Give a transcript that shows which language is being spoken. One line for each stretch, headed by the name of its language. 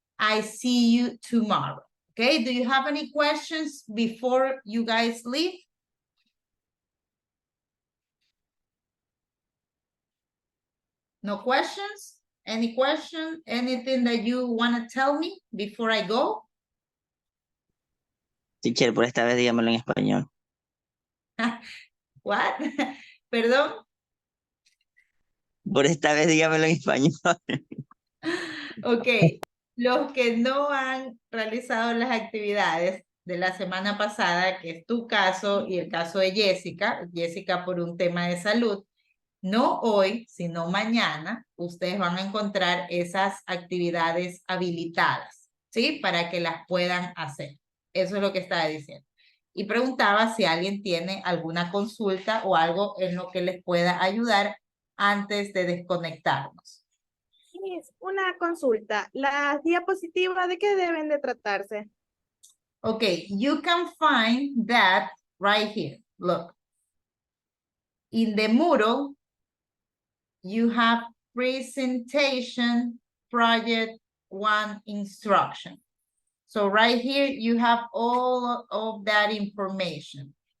English: I see you tomorrow. Okay, do you have any questions before you guys leave? No questions? Any question? Anything that you want to tell me before I go?
Spanish: Teacher, por esta vez dígamelo en español.
English: What?
Spanish: Perdón. Por esta vez dígamelo en español. Ok, los que no han realizado las actividades de la semana pasada, que es tu caso y el caso de Jessica, Jessica por un tema de salud, no hoy, sino mañana, ustedes van a encontrar esas actividades habilitadas, ¿sí? Para que las puedan hacer. Eso es lo que estaba diciendo. Y preguntaba si alguien tiene alguna consulta o algo en lo que les pueda ayudar antes de desconectarnos. Miss, una consulta. ¿Las diapositivas de qué deben de tratarse?
English: Okay, you can find that right here. Look. In the Moodle, you have presentation project 1 instruction. So right here, you have all of that information.